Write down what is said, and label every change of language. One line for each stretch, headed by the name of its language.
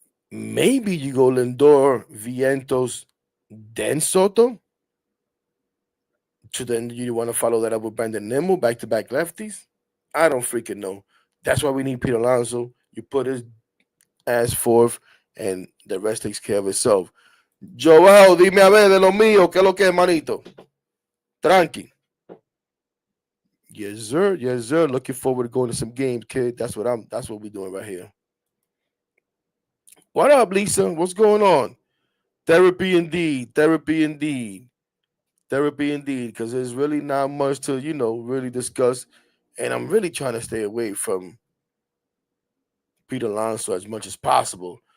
English: Maybe you go Lindor, Vientos, then Soto. So then you want to follow that up with Brandon Nimmo, back to back lefties? I don't freaking know. That's why we need Pete Alonso. You put his ass forth, and the rest takes care of itself.
Spanish: Joel, dime a ver de lo mío, ¿qué es lo que es, manito?
English: Tranqui. Yes, sir. Yes, sir. Looking forward to going to some games, kid. That's what we're doing right here. What up, Lisa? What's going on? Therapy indeed. Therapy indeed. Therapy indeed. Because there's really not much to, really discuss. And I'm really trying to stay away from Pete Alonso as much as possible.